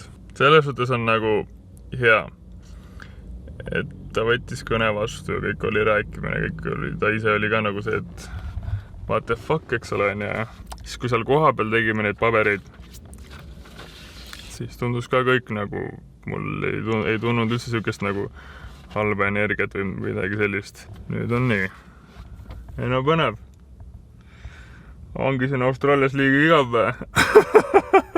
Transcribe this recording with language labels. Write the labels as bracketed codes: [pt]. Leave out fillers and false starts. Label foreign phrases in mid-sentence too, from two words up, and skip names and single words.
[et] Selles suhtes on nagu hea, et ta võttis kõne vastu ja kõik oli rääkimine, kõik oli, ta ise oli ka nagu see, et [en] what the fuck, [et] eks ole, ja siis kui seal koha peal tegime neid pabereid, siis tundus ka kõik nagu, mul ei tunnud üldse sükest nagu halba energiat või midagi sellist. Nüüd on nii. Ei no põnev. Ongi siin Austraalias liiga igav.